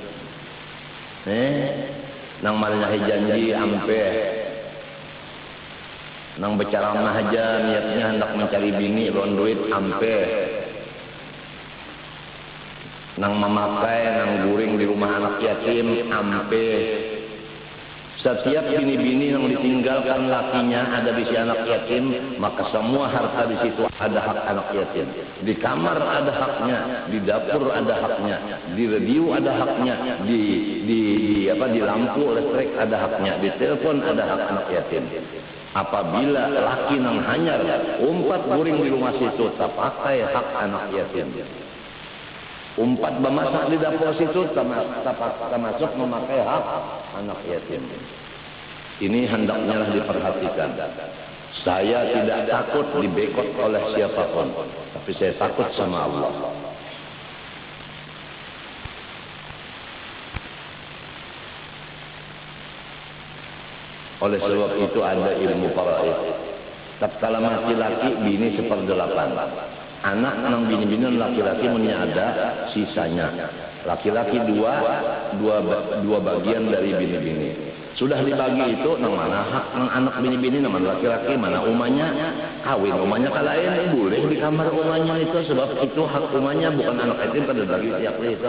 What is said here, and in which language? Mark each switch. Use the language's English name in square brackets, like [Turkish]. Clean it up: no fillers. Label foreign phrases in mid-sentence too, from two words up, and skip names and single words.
[Banjar] Nang malnya janji ampe. Nang berceramah aja niatnya hendak mencari bini lawan duit ampe. Nang memakai nang guring di rumah anak yatim ampe. Setiap bini-bini yang ditinggalkan lakinya ada di si anak yatim, maka semua harta di situ ada hak anak yatim. Di kamar ada haknya, di dapur ada haknya, di radio ada haknya, di lampu listrik ada haknya, di telepon ada hak anak yatim. Apabila laki nang hanyar umpat guring di rumah situ, tak pakai hak anak yatim. Umpat memasak di dapur situ termasuk memakai hak anak yatim. [Indonesian] Ini hendaknya diperhatikan. Saya tidak takut dibekot oleh siapapun, tapi saya takut sama Allah. Oleh sebab itu ada ilmu faraid. [Banjar] Tatkala mati laki, bini 1/8. Anak nang bini-bini laki-laki punya ada sisanya. Laki-laki dua bagian dari bini-bini. Sudah dibagi itu nang mana hak nang anak bini-bini nang mana laki-laki, mana umanya kawin, umanya kalain boleh di kamar umanya itu sebab itu hak umanya bukan anak yatim pada bagi tiap itu.